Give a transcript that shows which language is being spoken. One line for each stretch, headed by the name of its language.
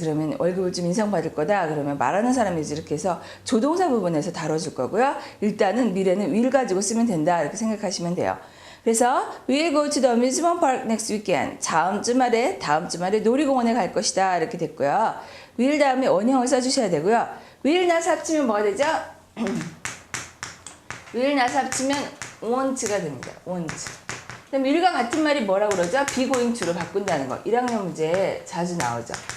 Korean: 그러면 월급을 좀 인상받을 거다. 그러면 말하는 사람이지 이렇게 해서 조동사 부분에서 다뤄줄 거고요. 일단은 미래는 will 가지고 쓰면 된다 이렇게 생각하시면 돼요.
English: 그래서 we'll go to the amusement park next weekend.
Korean: 다음 주말에 놀이공원에 갈 것이다 이렇게 됐고요. will 다음에 원형을 써주셔야 되고요. will 나서 합치면 뭐가 되죠? will 나서 합치면 want가 됩니다. want. 그다음 will과 같은 말이 뭐라고 그러죠? be going to로 바꾼다는 거. 1학년 문제에 자주 나오죠.